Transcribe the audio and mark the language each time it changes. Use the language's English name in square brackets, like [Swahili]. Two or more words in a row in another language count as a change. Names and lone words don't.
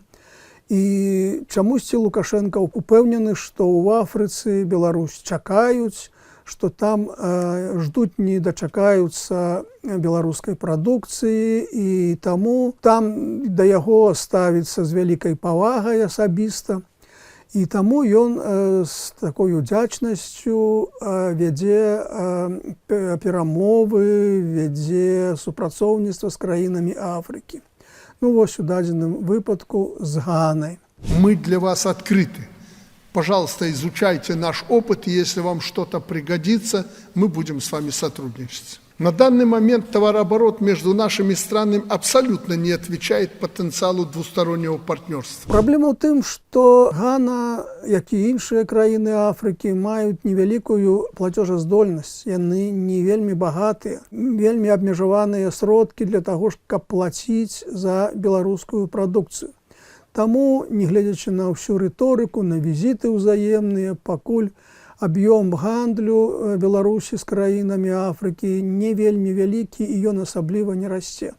[Belarusian] І чамусьці Лукашенко упэўнены, што ў Афрыцы Беларусь чакаюць, што там ждуць не дачакаюцца беларускай прадукцыі, і таму там да яго ставіцца з вялікай павагай асабіста. І таму ён з такой удзячнасцю вядзе перамовы, вядзе супрацоўніцтва з краінамі Афрыкі. Вось у дадзеным выпадку з Ганай. [Russian] Мы для вас открыты. Пожалуйста, изучайте наш опыт, и если вам что-то пригодится, мы будем с вами сотрудничать. На данный момент товарооборот между нашими странами абсолютно не отвечает потенциалу двустороннего партнерства. [Belarusian] Праблема ў тым, што Гана, як і іншыя краіны Афрыкі, маюць невялікую плацежаздольнасць. Яны не вельмі багатыя, вельмі абмежаваныя сродкі для таго, каб плаціць за беларускую прадукцыю. Таму, негледзячы на ўсю рыторыку, на візіты ўзаемныя, пакуль аб'ём гандлю Беларусі з краінамі Афрыкі не вельмі вялікі, і ён асабліва не расце.